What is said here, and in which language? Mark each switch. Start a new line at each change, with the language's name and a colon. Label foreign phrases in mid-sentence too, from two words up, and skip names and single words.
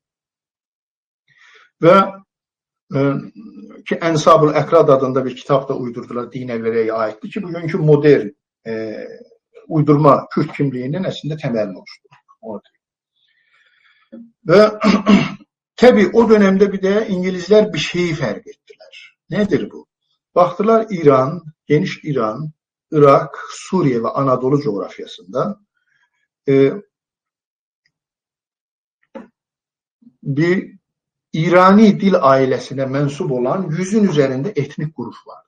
Azerbaijani: Və ki, Ənsab-ül Əkrad adında bir kitab da uydurdular, Dinəverəyə aiddir ki, bugünkü modern uydurma Kürt kimliyinin əslində təməlini oluşturur. Və təbii o dönemdə bir də İngilizlər bir şeyi fərq etdilər.
Turkish: Nedir bu? Baxdılar İran geniş İran, Irak, Suriye ve Anadolu coğrafyasında bir İrani dil ailesine mensup olan 100'ün üzerinde etnik grup vardı.